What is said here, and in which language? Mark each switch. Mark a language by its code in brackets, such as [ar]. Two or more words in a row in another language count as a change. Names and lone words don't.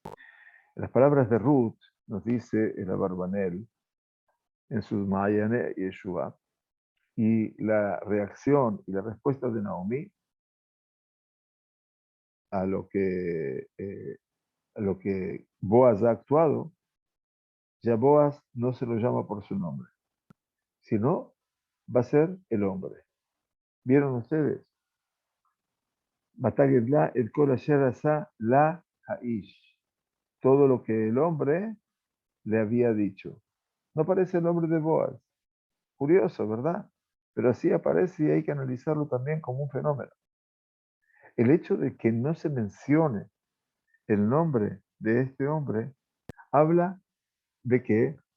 [es] Las palabras de Ruth, nos dice el Abarbanel en sus Mayane y Yeshua, y la reacción y la respuesta de Naomi a lo que Boaz ha actuado, ya Boaz no se lo llama por su nombre, sino va a ser el hombre. ¿Vieron ustedes? [he] ותגד לה את כל אשר עשה לה האיש. [es] Todo lo que el hombre le había dicho. No aparece el nombre de Boaz. Curioso, ¿verdad? Pero así aparece y hay que analizarlo también como un fenómeno. El hecho de que no se mencione el nombre de este hombre habla de que,